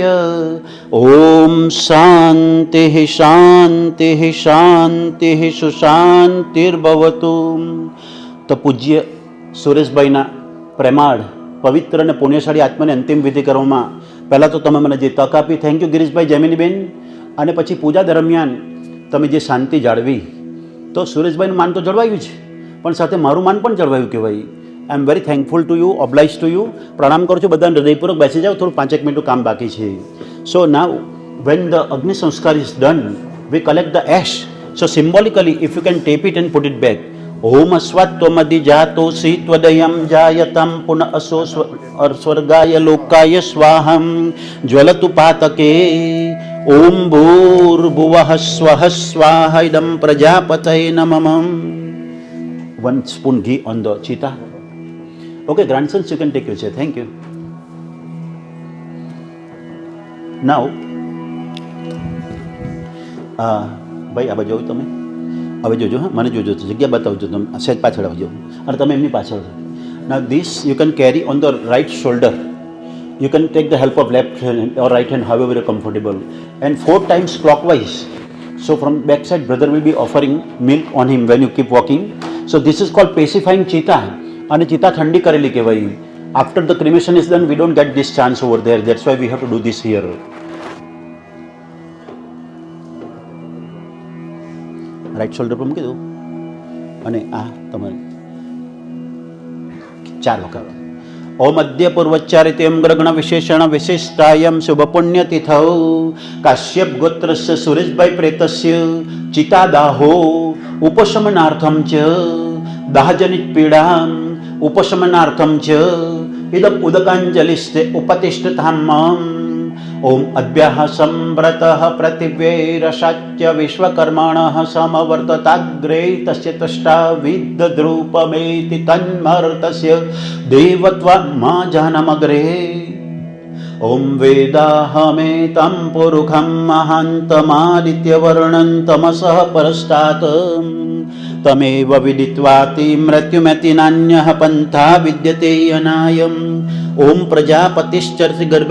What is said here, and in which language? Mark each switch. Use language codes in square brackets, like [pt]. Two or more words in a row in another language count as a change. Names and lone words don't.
[sa] ओम शान्तिः शान्तिः शान्तिः सुशान्तिर्भवतु. [gu] તો પૂજ્ય સુરેશભાઈના પ્રેમાળ પવિત્ર અને પુણ્યશાળી આત્માને અંતિમ વિધિ કરવામાં પહેલાં તો તમે મને જે તક આપી, [en] thank you [gu] ગિરીશભાઈ, જૈમિનીબેન. અને પછી પૂજા દરમિયાન તમે જે શાંતિ જાળવી, તો સુરેશભાઈનું માન તો જળવાયું છે, પણ સાથે મારું માન પણ જળવાયું કહેવાય. [en] I am very thankful to you, oblige to you. [gu] પ્રણામ કરું છું બધાને હૃદયપૂર્વક. બેસી જાઓ, થોડું 5 મિનિટનું કામ બાકી છે. [en] so now when the [gu] અગ્નિ સંસ્કાર [en] is done, we collect the ash. So symbolically if you can tap it and put it back. [sa] ओम अस्वत्वमदि जातोऽसि त्वदयं जायतं पुनः असो स्वर्गाय लोकाय स्वाहं ज्वलतु पातके. ओम भूर्भुवः स्वः स्वाहा इदं प्रजापतये नमः. [en] 1 spoon ghee on the cheetah. Okay, grandsons, you can take your chair. Thank you. Now, [gu] ભાઈ આ બાજુ તમે હવે જોજો. હા, મને જોજો, જગ્યા બતાવજો. તમે સહેજ પાછળ આવજો અને તમે એમની પાછળ. [en] Now this you can carry on the right shoulder. You can take the help of left hand or right hand, however you're comfortable, and 4 times clockwise. So from back side brother will be offering milk on him when you keep walking. So this is called pacifying cheetah. [gu] અને cheetah ઠંડી કરેલી કહેવાય. [en] After the cremation is done, we don't get this chance over there. That's why we have to do this here. right shoulder [gu] પર મૂકી દો અને આ તમારે 4 વખત. [sa] ઓમ અદ્ય પૂર્વચ્ચારિતેમ ગ્રગણ વિશેષણ વિશિષ્ટાયમ શુભ પુણ્યતિથૌ કાશ્યપ ગોત્રસ્ય સુરેશભાઈ પ્રેતસ્ય ચિતાદાહો ઉપશમનાર્થમ ચ દાહજનિત પીડામ ઉપશમનાર્થમ ચ ઇદમ ઉદકાંજલિસ્તે ઉપતિષ્ઠતામ. ओम अद्भ्यः संव्रतः प्रतिव्यैरशाच्य विश्वकर्माणः समवर्तताग्रे तस्य तष्टाविद्ध्रूपमेति तन्मर्तस्य देवत्वमाजनमग्रे. ओम वेदाहमेतं पुरुखं महान्तमादित्यवर्णं तमसः परस्तात् तमेव विदित्वाति मृत्युमति नान्यः पन्था विद्यते अनायम् ॐ प्रजापतिश्चरति गर्भे